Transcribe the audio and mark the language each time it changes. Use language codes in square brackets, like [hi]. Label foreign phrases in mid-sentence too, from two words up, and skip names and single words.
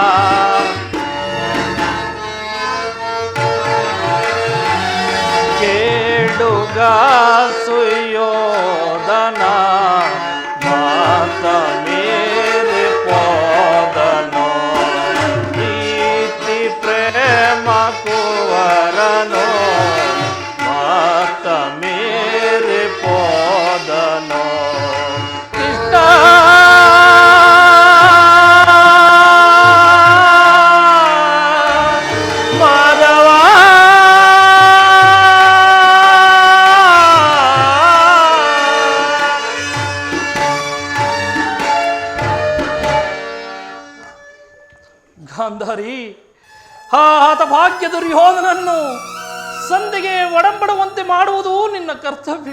[kn] ಕೇಡುಗ ಸುಯೋಧನ ಮಾತ ಮೇರೆ ಪೋದನೋ ಪ್ರೀತಿ ಪ್ರೇಮ ಕುವರನೋ ಮಾತ ಮೇರೆ ಪೋದನೋ. ಕೃಷ್ಣ ಮಾಧವ ಗಾಂಧಾರಿ, ಆ ಹತಭಾಗ್ಯ ದುರ್ಯೋಧನನ್ನು ಸಂಧಿಗೆ ಒಡಂಬಡುವಂತೆ ಮಾಡುವುದು ನಿನ್ನ ಕರ್ತವ್ಯ.